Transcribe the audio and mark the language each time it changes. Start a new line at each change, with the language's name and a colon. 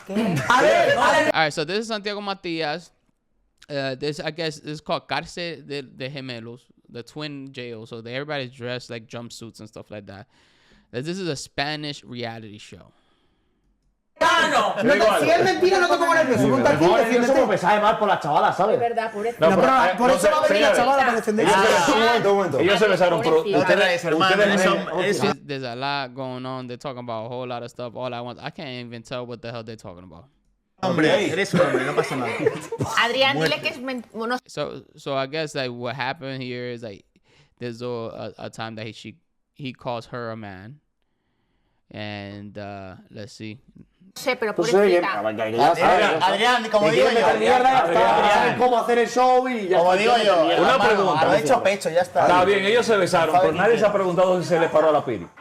English: All right, so this is Santiago Matías. This, I guess, is called Cárcel de Gemelos, the twin jail. So everybody's dressed like jumpsuits and stuff like that. This is a Spanish reality show.
Spanish: No, si es mentira, no te pongo nervioso. Ponte aquí y defiéndete. Eso me sabe mal por la chavala, ¿sabes? Es verdad, por eso. No, pero por eso va a venir la chavala para defenderse. Un momento. Ellos se besaron por...
English: There's a lot going on. They're talking about a whole lot of stuff all at once. I can't even tell what the hell they're talking about.
Spanish: Hombre, eres un hombre, no pasa nada. Adrián, dile que es
English: So I guess like what happened here is like there's a time that he calls her a man. And let's see.
Spanish: sé, pero pobrecita. Adrián, como digo yo, Adrián, cómo hacer el show y ya. Como digo yo, una pregunta. Lo he hecho pecho, ya está. Está bien, ellos se besaron, pero nadie se ha preguntado si se le paró a La Piry.